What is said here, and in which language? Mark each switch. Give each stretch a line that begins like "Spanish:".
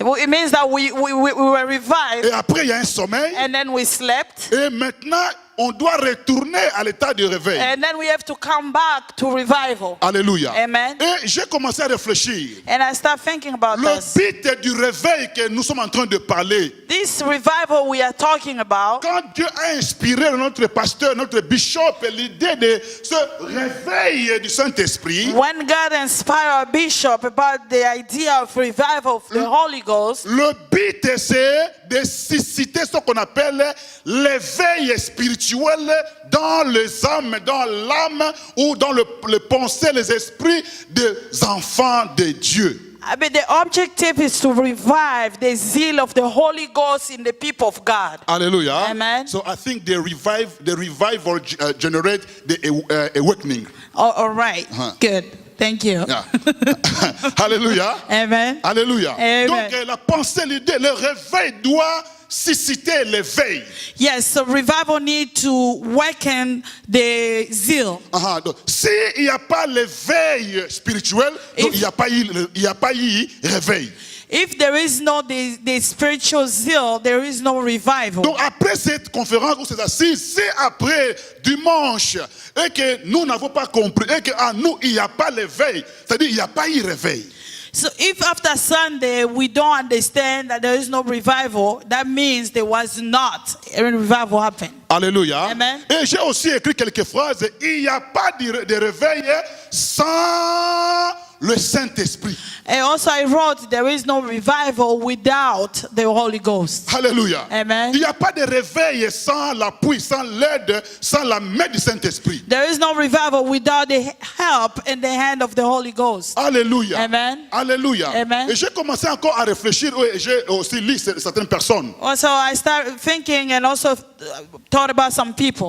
English: It means that we were revived
French: Et après il y a un sommeil.
English: and then we slept.
French: Et maintenant on doit retourner à l'état de réveil.
English: And then we have to come back to revival.
French: Alléluia. Amen. Et j'ai commencé à réfléchir.
English: And I start thinking about
French: Le
English: this.
French: but du réveil que nous sommes en train de parler,
English: This revival we are talking about,
French: quand Dieu a inspiré notre pasteur, notre bishop, l'idée de ce réveil du Saint-Esprit,
English: when God inspired our bishop about the idea of revival of the Holy Ghost,
French: le but c'est de susciter ce qu'on appelle l'éveil spirituel dans les âmes, dans l'âme ou dans les pensées, les esprits des enfants de Dieu.
English: I mean, the objective is to revive the zeal of the Holy Ghost in the people of God. Hallelujah. Amen. So I think the revival generate the awakening. Oh, all right. Good. Thank you. Yeah. Hallelujah. Amen.
French: Alléluia. Amen. Donc la pensée, l'idée, le réveil doit susciter l'éveil.
English: Yes, so revival need to waken the zeal.
French: Donc, s'il n'y a pas l'éveil spirituel, donc il n'y a pas eu réveil.
English: If there is no the spiritual zeal, there is no revival.
French: Donc après cette conférence ou cette assise, c'est après dimanche et que nous n'avons pas compris et qu'en nous il n'y a pas l'éveil, c'est-à-dire il n'y a pas eu réveil.
English: So if after Sunday we don't understand that there is no revival, that means there was not a revival happen.
French: Alléluia. Amen. Et j'ai aussi écrit quelques phrases. Il n'y a pas de réveil sans le Saint-Esprit.
English: And also I wrote there is no revival without the Holy Ghost.
French: Alléluia. Amen. Il n'y a pas de réveil sans l'appui, sans l'aide, sans la main du Saint-Esprit.
English: There is no revival without the help and the hand of the Holy Ghost.
French: Alléluia. Amen. Alléluia. Amen. Et j'ai commencé encore à réfléchir et j'ai aussi lu certaines personnes.
English: Also I started thinking and also thought about some people.